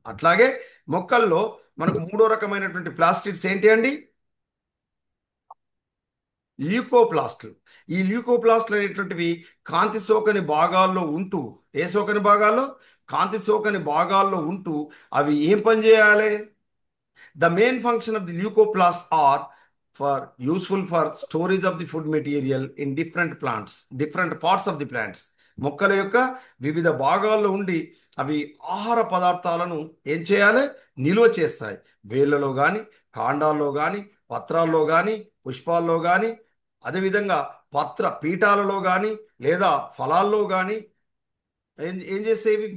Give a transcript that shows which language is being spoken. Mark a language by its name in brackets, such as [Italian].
[Telugu] అట్లాగే మొక్కల్లో మనకు మూడో రకమైనటువంటి ప్లాస్టిడ్స్ ఏంటి అండి? ల్యూకోప్లాస్ట్లు. ఈ ల్యూకోప్లాస్ట్లు అనేటువంటివి కాంతి సోకని భాగాల్లో ఉంటూ, ఏ సోకని భాగాల్లో? కాంతి సోకని భాగాల్లో ఉంటూ అవి ఏం పని చేయాలి? [English] The main function of the leucoplasts are useful for storage of the food material in different plants, different parts of the plants. [Telugu] మొక్కల యొక్క వివిధ భాగాల్లో ఉండి అవి ఆహార పదార్థాలను ఏం చేయాలి? నిల్వ చేస్తాయి. వేళ్ళలో కానీ, కాండాల్లో కానీ, పత్రాల్లో కానీ, పుష్పాల్లో కానీ, అదేవిధంగా పీఠాలలో కానీ లేదా ఫలాల్లో కానీ ఏం చేసేవి?